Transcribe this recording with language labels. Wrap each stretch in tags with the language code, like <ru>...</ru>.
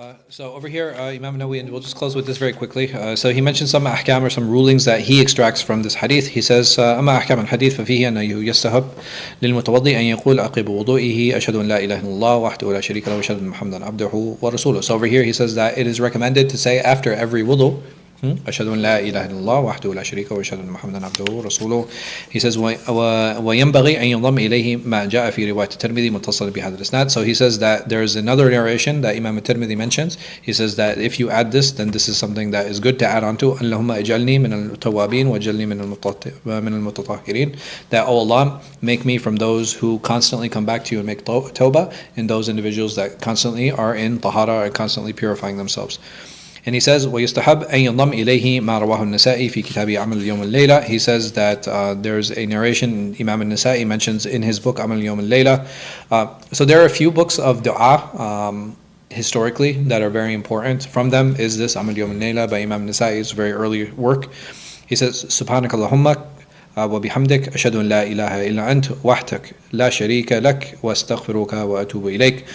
<en>So over here, Imam Nawawi, and we'll just close with this very quickly. So he mentioned some ahkam or some rulings that he extracts from this hadith. He says,</en> <ar>أما أحكام الحديث ففيه أنه يستحب للمتوضي أن يقول عقب وضوئه أشهد أن لا إله إلا الله وحده لا شريك له وأشهد أن محمدا عبده ورسوله.</ar> <en>So over here he says that it is recommended to say after every wudu,</en> <ar>أشهد أن لا إله إلا الله وحده لا شريك له وأشهد أن محمدا عبده ورسوله.</ar> <en>He says</en> <ar>وينبغي أن ينضم إليه ما جاء في رواية الترمذي متصل بهذا الإسناد.</ar> <en>So he says that there is another narration that Imam al-Tirmidhi mentions. He says that if you add this, then this is something that is good to add on to.</en> <ar>اللهم اجعلني من التوابين واجعلني من المتطهرين.</ar> <en>That, oh Allah, make me from those who constantly come back to you and make tawbah, and those individuals that constantly are in tahara and constantly purifying themselves. And he says,</en> <ar>وَيُسْتَحَبْ أَن يَنضَمْ إِلَيْهِ مَا رَوَاهُ النَّسَائِي فِي كِتَابِ عَمَلِ الْيَوْمِ اللَّيْلَةِ.</ar> <en>He says that there's a narration Imam al-Nasa'i mentions in his book عَمَلِ الْيَوْمِ اللَّيْلَةِ. So there are a few books of dua historically that are very important. From them is this عَمَلِ الْيَوْمِ اللَّيْلَةِ by Imam al-Nasa'i's very early work. He says,</en> <ar>سُبْحَانَكَ اللَّهُمَّ وبحمدك أشهد أن لا إله إلا أنت وحدك لا شريك لك واستغفرك وأتوب إليك.</ar>